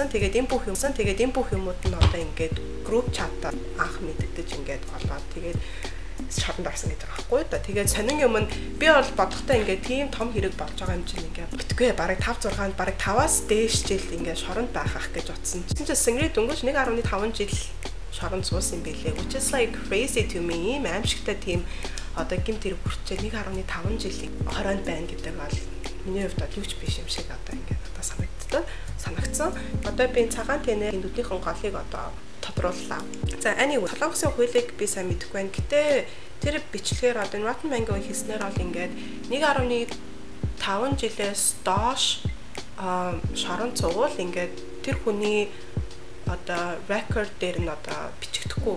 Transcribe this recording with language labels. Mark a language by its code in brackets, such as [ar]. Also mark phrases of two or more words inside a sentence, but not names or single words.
[mn] Тэгээд энэ бүх юмуд нь одоо ингээд [en] group chat-аар [mn] анх мэддэж ингээд болоод тэгээд шоронд орсон гэж байгаа байхгүй да. Тэгээд сонин юм нь би бол бодохтой ингээд тийм том хэрэг болж байгаа юм чинь ингээд битгүй бараг 5 6-нд бараг 5-аас дээш жил ингээд шоронд байх ах гэж утсан. Чинь Seung-ri дөнгөж 1.5 жил шоронд суусан юм билээ. [en] Which is like crazy to me. [mn] Аимшигтай тийм одоо гэмт хэрэг хүрчээ 1.5 жилийн хороонд байна гэдэг бол миний хувьд юу ч биш юм шиг одоо ингээд одоо санагдсан. Одоо би цагаан тэнэ нүднийхэн голыг одоо тодрууллаа. За anyway, солонгосын хуулийг би сайн мэдэхгүй байна. Гэтэ тэр бичлэгээр одоо Rotten Mango хийснээр бол ингээд 1.5 жилээс доош шорон цугуул ингээд тэр хүний одоо record дээр нь одоо бичигдэхгүй.